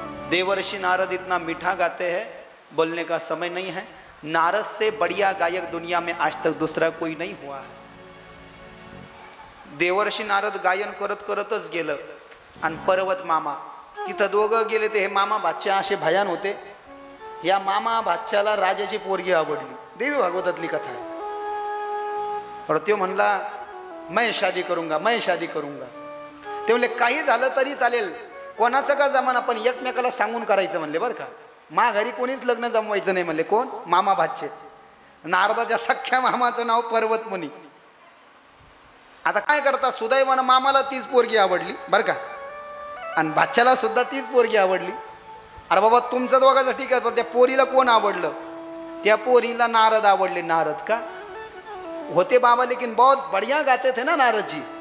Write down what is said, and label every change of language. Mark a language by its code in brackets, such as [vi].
[hi] देवर्षि नारद इतना मीठा गाते हैं, बोलने का समय नहीं है. नारद से बढ़िया गायक दुनिया में आज तक दूसरा कोई नहीं हुआ है. [mr] देवर्षि नारद गायन करत करतच गेलं आणि पर्वत मामा तिथं दोघं गेले. ते हे मामा बादशाह असे भयान होते. या मामा बादशाला राजाची पोरगी आवडली. देवी भागवतातली कथा आहे. [hi] और [mr] तो म्हणला [hi] मैं शादी करूंगा मैं शादी करूंगा. [mr] ते म्हणले काही झालं तरी चालेल, कोणाचं का जमाना पण एकमेकाला सांगून करायचं म्हणले बरं का. मा घरी कोणीच लग्न जमवायचं नाही म्हणले. कोण? मामा भाचे. नारदाच्या सख्या मामाचं नाव पर्वतमुनी. आता काय करता, सुदैवानं मामाला तीच पोरगी आवडली बरं का, आणि भाच्याला सुद्धा तीच पोरगी आवडली. अरे बाबा तुमचं दोघांचं ठीक आहे, पण त्या पोरीला कोण आवडलं? त्या पोरीला नारद आवडले. नारद का होते बाबा, [hi] लेकिन बहुत बढ़िया गाते थे ना नारद जी.